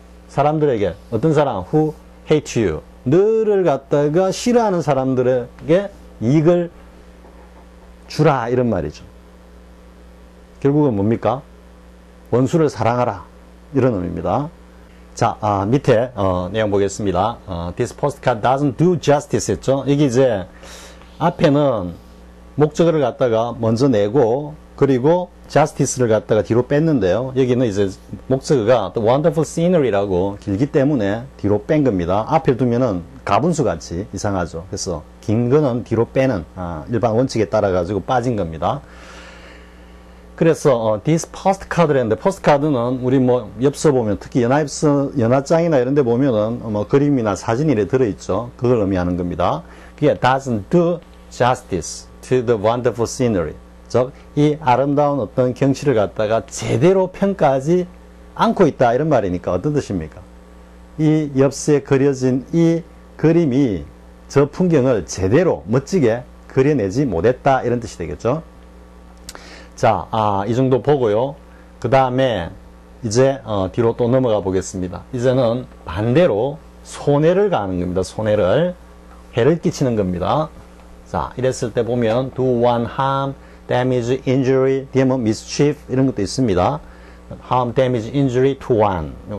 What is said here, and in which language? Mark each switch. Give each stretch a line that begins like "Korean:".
Korean: 사람들에게, 어떤 사람,
English: who hate you.
Korean: 너를 갖다가 싫어하는 사람들에게 이익을 주라. 이런 말이죠. 결국은 뭡니까? 원수를 사랑하라. 이런 의미입니다. 자, 밑에, 내용 보겠습니다.
English: This postcard doesn't do justice
Korean: 했죠. 이게 이제, 앞에는 목적어를 갖다가 먼저 내고 그리고 justice를 갖다가 뒤로 뺐는데요. 여기는 이제 목적어가
English: the wonderful scenery
Korean: 라고 길기 때문에 뒤로 뺀 겁니다. 앞에 두면은 가분수 같이 이상하죠. 그래서 긴 거는 뒤로 빼는 일반 원칙에 따라 가지고 빠진 겁니다. 그래서
English: this postcard
Korean: 를 했는데 postcard는 우리 뭐 엽서 보면 특히 연합장이나 이런 데 보면은 뭐 그림이나 사진이 들어있죠. 그걸 의미하는 겁니다.
English: 그게 doesn't do justice to the wonderful scenery.
Korean: 즉, 이 아름다운 어떤 경치를 갖다가 제대로 평가하지 않고 있다. 이런 말이니까 어떤 뜻입니까? 이 엽서에 그려진 이 그림이 저 풍경을 제대로 멋지게 그려내지 못했다. 이런 뜻이 되겠죠. 자, 이 정도 보고요. 그 다음에 이제 뒤로 또 넘어가 보겠습니다. 이제는 반대로 손해를 가하는 겁니다. 손해를. 해를 끼치는 겁니다. 자, 이랬을 때 보면
English: do one harm, damage, injury,
Korean: 뒤에 뭐 mischief 이런 것도 있습니다.
English: harm, damage, injury to one.